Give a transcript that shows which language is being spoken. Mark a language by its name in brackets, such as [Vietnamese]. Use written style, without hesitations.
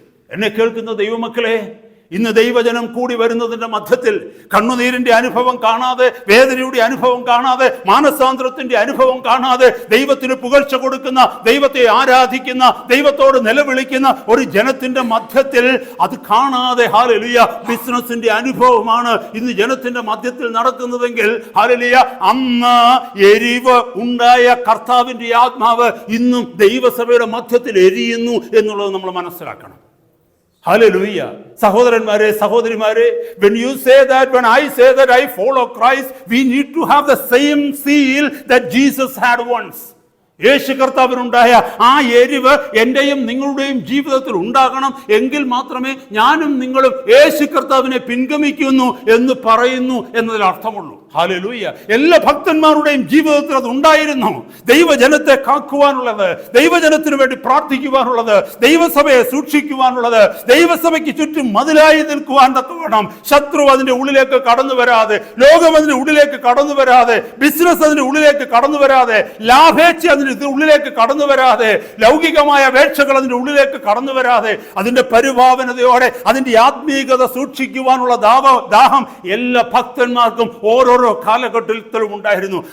[Malayalam] എന്നെ കേൾക്കുന്ന ദൈവമക്കളെ, ഇന്ന് ദൈവജനം കൂടി വരുന്നതിന്റെ മധ്യത്തിൽ കണ്ണുനീരിന്റെ അനുഭവം കാണാതെ, വേദനയുടെ അനുഭവം കാണാതെ, മാനസാന്തരത്തിന്റെ അനുഭവം കാണാതെ, ദൈവത്തിന് പുകഴ്ച കൊടുക്കുന്ന, ദൈവത്തെ ആരാധിക്കുന്ന, ദൈവത്തോട് നിലവിളിക്കുന്ന ഒരു ജനത്തിന്റെ മധ്യത്തിൽ അത് കാണാതെ, ഹല്ലേലൂയ, ബിസിനസിന്റെ അനുഭവമാണ് ഇന്ന് ജനത്തിന്റെ മധ്യത്തിൽ നടക്കുന്നതെങ്കിൽ, ഹല്ലേലൂയ, അന്ന് എരിവ് ഉണ്ടായ കർത്താവിന്റെ ആത്മാവ് ഇന്നും ദൈവസഭയുടെ മധ്യത്തിൽ എരിയുന്നു എന്നുള്ളത് നമ്മൾ മനസ്സിലാക്കണം. [English] Hallelujah. [Malayalam] സഹോദരന്മാരെ, സഹോദരിമാരെ, [English] when I say that I follow Christ, we need to have the same zeal that Jesus had once. [Malayalam] യേശു കർത്താവിനുണ്ടായ ആ എരിവ് എന്റെയും നിങ്ങളുടെയും ജീവിതത്തിൽ ഉണ്ടാകണം. എങ്കിൽ മാത്രമേ ഞാനും നിങ്ങളും യേശു കർത്താവിനെ പിൻഗമിക്കുന്നു എന്ന് പറയുന്നു എന്നതിൽ അർത്ഥമുള്ളൂ. ഹല്ലേലൂയ. എല്ലാ ഭക്തന്മാരുടെയും ജീവിതത്തിൽ അത് ഉണ്ടായിരുന്നു. ദൈവജനത്തെ കാക്കുവാനുള്ളത്, ദൈവജനത്തിനു വേണ്ടി പ്രാർത്ഥിക്കുവാനുള്ളത്, ദൈവസഭയെ സൂക്ഷിക്കുവാനുള്ളത്, ദൈവസഭയ്ക്ക് ചുറ്റും മതിലായി നിൽക്കുവാൻ തക്കവണ്ണം ശത്രു അതിന്റെ ഉള്ളിലേക്ക് കടന്നു വരാതെ, ലോകം അതിന്റെ ഉള്ളിലേക്ക് കടന്നു വരാതെ, ബിസിനസ് അതിന്റെ ഉള്ളിലേക്ക് കടന്നു വരാതെ, ലാഭേച്ഛ അതിന്റെ ഉള്ളിലേക്ക് കടന്നു വരാതെ, ലൗകികമായ അപേക്ഷകൾ അതിന്റെ ഉള്ളിലേക്ക് കടന്നു വരാതെ, അതിന്റെ പരിഭാവനതയോടെ അതിന്റെ ആത്മീയത സൂക്ഷിക്കുവാനുള്ള ദാഹം എല്ലാ ഭക്തന്മാർക്കും ഓരോരോ കാലഘട്ടത്തിലും ഉണ്ടായിരുന്നു.